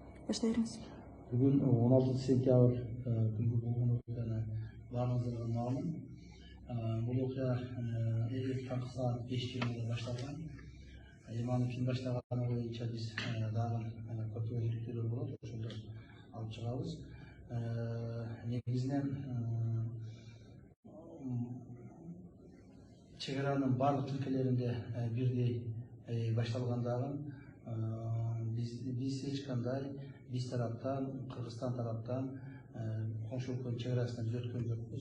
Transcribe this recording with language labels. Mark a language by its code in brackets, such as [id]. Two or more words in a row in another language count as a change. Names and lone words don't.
[ky] баштай бериңиз. [kk] Бүгін 16 сентябрь күнгі болған оқиғаны барлығыңызға мәлім. Бұл оқиға таңғы сағат 5:20-де башталған. [ky] Имановтың баштағаны бойынша біз дагы көптөгөн иликтөөлөр болот, ошолду алып чыгабыз. Негизинен чегаранын барлык тилкелеринде бирдей башталгандыгын биз эч кандай биз тараптан, Кыргызстан тараптан коңшу өлкөнүн чегарасына биз өткөн жокпуз.